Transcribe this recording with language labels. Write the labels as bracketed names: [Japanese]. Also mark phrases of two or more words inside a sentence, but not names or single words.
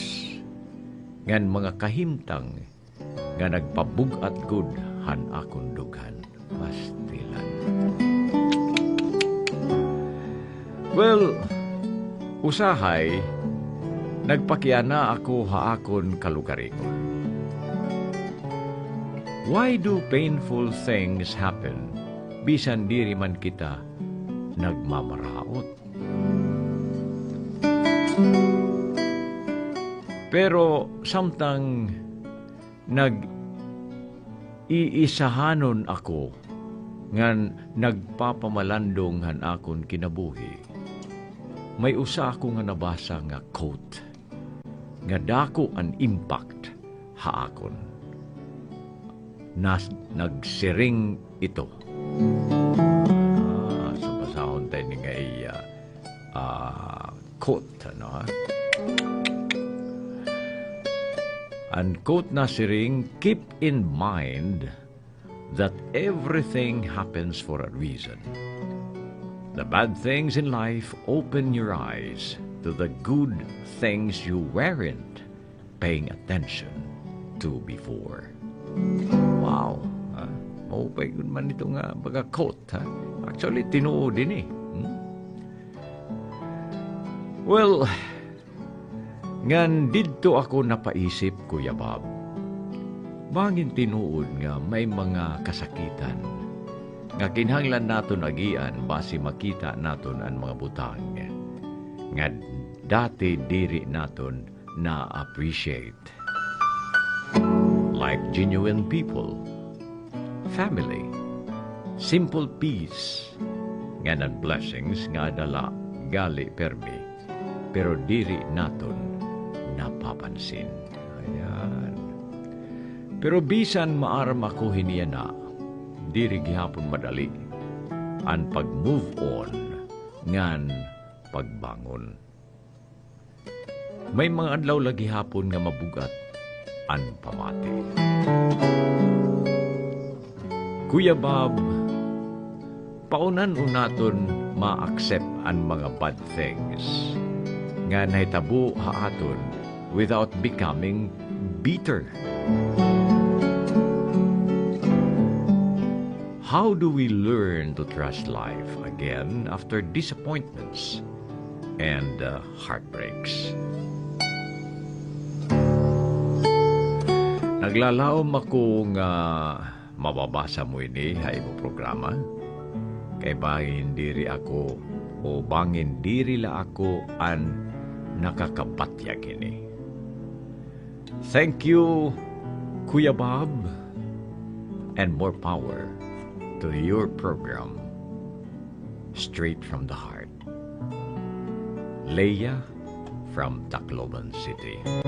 [Waray] Ngan mga kahimtang nga nagpabugat gud han akong dughan. Pastilan. Well, usahay, nagpakiana ako haakon kalugariko. [English] Why do painful things happen [Waray] bisan diri man kita nagmamaraot? Pero samtang iisahanon ako ngan nagpapamalandong han akon kinabuhi. May usa ako nga nabasa nga quote nga dako an impact haakon. Nagsiring ito. So basahon tayo ni nga quote, ano ha? Ang quote na siring, [English] keep in mind that everything happens for a reason. The bad things in life open your eyes to the good things you weren't paying attention to before. Wow! [Waray] Maupay good man ito nga baga quote. Actually, tinuod din eh. Well, ngan didto ako napaisip, Kuya Bob. Bangin tinuod nga may mga kasakitan nga kinahanglan naton agian basi makita naton ang mga butang nga dati diri naton na-appreciate. [English] Like genuine people, family, simple peace, [Waray] nga nan blessings nga dala gali permi, pero diri naton napapansin. Ayan. Pero bisan maaram ako hiniya na, diri gihapon madali ang pag-move on ngan pagbangon. May mga adlaw lagi hapon nga mabugat ang pamati. Kuya Bob, paunan unaton ma-accept ang mga [English] bad things [Waray] nga nahitabo haaton [English] without becoming bitter. How do we learn to trust life again after disappointments and heartbreaks? [Waray] Naglalaom ako nga mababasa mo ini hay mo programa. Kay bangin diri ako o bangin diri la ako an nakakabatyag ini. [English] Thank you, Kuya Bob, and more power to your program, Straight from the Heart. Leia from Tacloban City.